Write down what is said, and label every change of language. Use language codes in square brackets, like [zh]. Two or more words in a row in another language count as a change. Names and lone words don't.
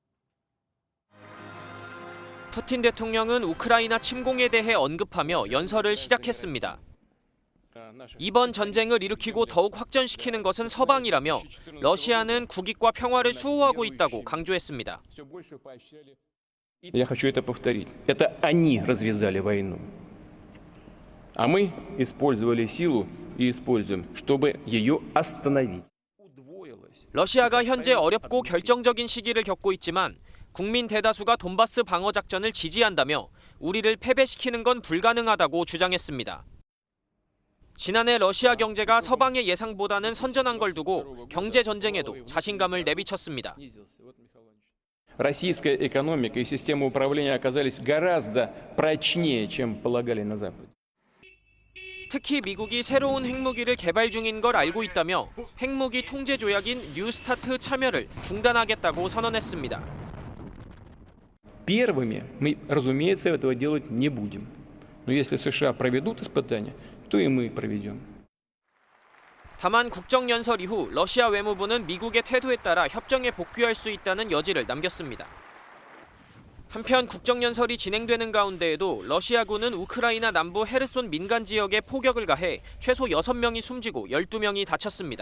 [ko] 푸틴 대통령은 우크라이나 침공에 대해 언급하며 연설을 시작했습니다. 이번 전쟁을 일으키고 더욱 확전시키는 것은 서방이라며 러시아는 국익과 평화를 수호하고 있다고 강조했습니다. [ru] Я хочу это повторить. Это они развязали войну. А мы использовали силу и используем, чтобы ее остановить. [ko] 러시아가 현재 어렵고 결정적인 시기를 겪고 있지만 국민 대다수가 돈바스 방어 작전을 지지한다며 우리를 패배시키는 건 불가능하다고 주장했습니다. 지난해 러시아 경제가 서방의 예상보다는 선전한 걸 두고 경제 전쟁에도 자신감을 내비쳤습니다. [ru] Российская экономика и система управления оказались гораздо прочнее, чем полагали на Западе. [ko] 특히 미국이 새로운 핵무기를 개발 중인 걸 알고 있다며 핵무기 통제 조약인 뉴스타트 참여를 중단하겠다고 선언했습니다. [ru] Первыми мы, разумеется, этого делать не будем. Но если США проведут испытания, то и мы проведем. [ko] 다만 국정연설 이후 러시아 외무부는 미국의 태도에 따라 협정에 복귀할 수 있다는 여지를 남겼습니다. 한편 국정연설이 진행되는 가운데에도 러시아군은 우크라이나 남부 헤르손 민간 지역에 포격을 가해 최소 6명이 숨지고 12명이 다쳤습니다.